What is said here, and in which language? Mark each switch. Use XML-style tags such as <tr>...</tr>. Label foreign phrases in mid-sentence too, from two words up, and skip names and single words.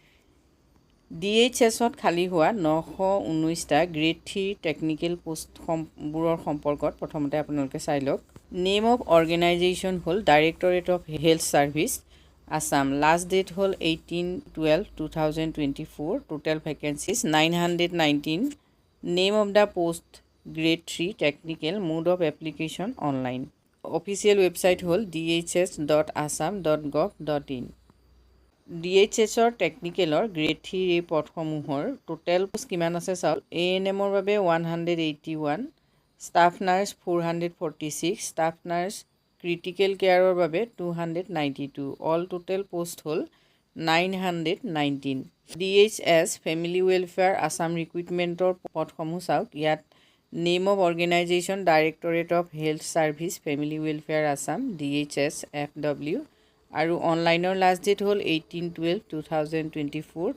<as>DHSত খালী হোৱা 919টা গ্ৰেড 3</as> <en>technical postবোৰৰ</en> <as>সম্পৰ্কত প্ৰথমতে আপোনালোকে চাই লওক।</as> <en>name of organization</en> <as>হ'ল ডাইৰেক্টৰেট অফ হেল্থ ছাৰ্ভিচ আছাম।</as> <en>last date</en> <as>হ'ল 18/12/2024।</as> <en>total vacancies 919। Name of the post grade 3 technical. Mode of application online. Official website hol dhs.assam.gov.in. DHS or technical or grade 3 report সমূহৰ total post</en> <as>কিমান আছে চাওক। ANM ৰ বাবে 181,</as> <en>staff nurse 446, staff nurse critical care</en> <as>ৰ বাবে</as> <en>292. All total post হল 919.</en> <as>DHS ফেমিলি ৱেলফেয়াৰ আছাম ৰিক্ৰুইটমেণ্টৰ পদসমূহ চাওক। ইয়াত</as> <en>name of organization</en> <as>ডাইৰেক্টৰেট অফ হেল্থ ছাৰ্ভিচ ফেমিলি ৱেলফেয়াৰ আছাম DHSFW আৰু</as> <en>onlineৰ last date</en> <as>হ'ল 18/12/2024।</as>